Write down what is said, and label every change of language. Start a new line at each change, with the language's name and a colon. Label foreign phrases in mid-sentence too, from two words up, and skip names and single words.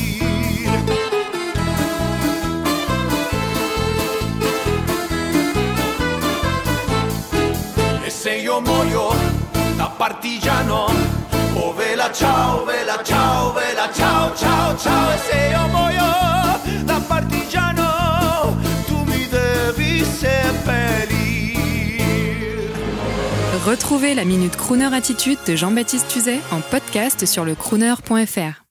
Italian: Se io muoio da partigiano, oh vela ciao, vela ciao, vela ciao, ciao, ciao. E se io muoio da partigiano, tu mi devi seppellir.
French: Retrouvez la Minute Crooner Attitude de Jean-Baptiste Tuzet en podcast sur le crooner.fr.